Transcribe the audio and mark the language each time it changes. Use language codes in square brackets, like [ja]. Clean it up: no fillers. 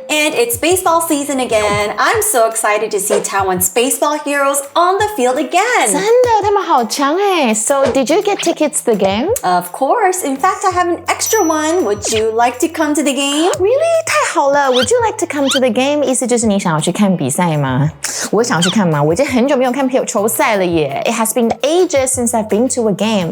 [en] And it's baseball season again. I'm so excited to see Taiwan's baseball heroes on the field again. [zh] 真的，他们好强哎！ [en] So, did you get tickets to the game? Of course. In fact, I have an extra one. Would you like to come to the game? Really? [zh] 太好了 [en] ！Would you like to come to the game? [zh] 意思就是你想要去看比赛吗？我想要去看吗？我已经很久没有看球赛了耶。 [en] It has been ages since I've been to a game.